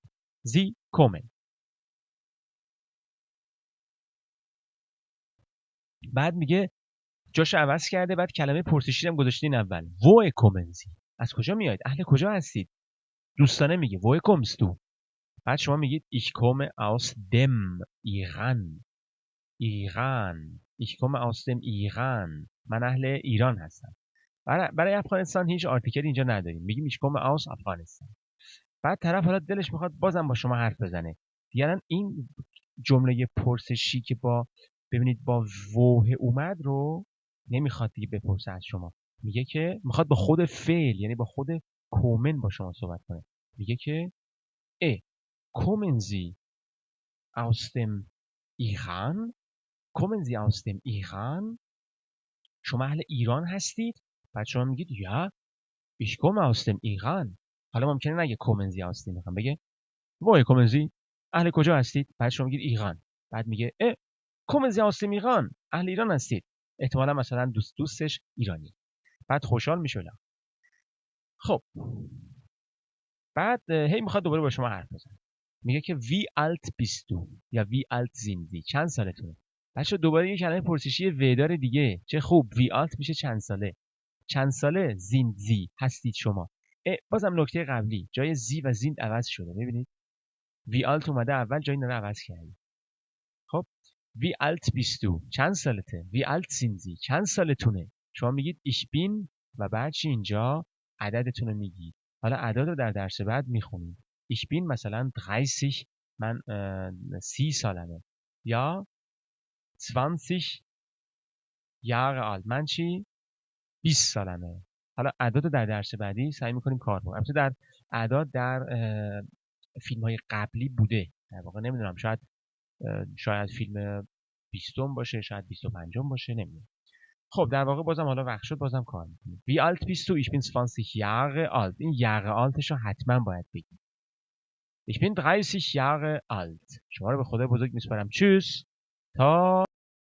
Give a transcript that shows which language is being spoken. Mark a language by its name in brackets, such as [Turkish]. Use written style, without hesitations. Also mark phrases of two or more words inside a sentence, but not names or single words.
[German] Sie kommen. [Persian] بعد میگه جاش عوض کرده، بعد کلمه پرسشی هم گذاشتین اول. [German] wo kommen Sie. [Persian] از کجا میایید؟ اهل کجا هستید؟ دوستانه میگه [German] wo kommst du. [Persian] بعد شما میگید [German] ich komme aus dem Iran. ایران. ich komme aus dem Iran. [Persian] من اهل ایران هستم. برای افغانستان هیچ آرتیکلی اینجا نداریم. [German] میگیم ich komme aus افغانستان. [Persian] بعد طرف حالا دلش میخواد بازم با شما حرف بزنه. دیگه این جمله پرسشی که ببینید با ووه اومد رو نمیخواد دیگه بپرسه از شما. میگه که میخواد با خود فعل، یعنی با خود کومن با شما صحبت کنه. [German] میگه که kommen Sie aus dem Iran? kommen Sie aus dem Iran? [Persian] شما اهل ایران هستید؟ بعد شما میگید [German] یا ich komme aus dem Iran. [Persian] حالا ممکنه نگه [German] kommen Sie aus dem Iran، بگه woher kommen Sie؟ [Persian] اهل کجا هستید؟ بعد شما میگید ایران. بعد میگه [German] kommen Sie aus dem Iran؟ [Persian] اهل ایران هستید. احتمالا مثلا دوستش ایرانی. بعد خوشحال میشه. خب بعد هی میخواد دوباره با شما حرف بزنه. میگه که [German] wie alt bist du یا wie alt sind Sie؟ [Persian] چند سالتونه؟ بچه دوباره یه کلمه پرسشی ودار دیگه. چه خوب. [German] wie alt [Persian] میشه چند ساله. چند ساله [German] sind Sie [Persian] هستید شما. بازم نکته قبلی جای زی و زیند عوض شده. ببینید [German] wie alt [Persian] اومده اول، جای اینا رو عوض کردیم. [German] خب wie alt bist du [Persian] چند سالته. [German] wie alt sind Sie [Persian] چند سالتونه. شما میگید [German] ich bin [Persian] و بعد اینجا عددتون رو میگید. حالا اعداد رو در درس بعد میخونید. [German] ich bin [Persian] مثلا 30، من 30 سالمه. [German] یا 20 Jahre alt، [Persian] من چی؟ 20 سالمه. حالا اعداد رو در درس بعدی سعی میکنیم کار کنیم. البته در اعداد در فیلم های قبلی بوده. در واقع نمیدونم، شاید فیلم 20 باشه، شاید 25 باشه، نمیدونم. خب در واقع بازم حالا وقت شد بازم کار میکنیم. [German] wie alt bist du؟ ich bin 20 Jahre alt. این Jahre altش [Persian] رو حتما باید بگیم. [German] ich bin 30 Jahre alt. [Persian] شما رو به خدای بزرگ میسپارم. tschüss تا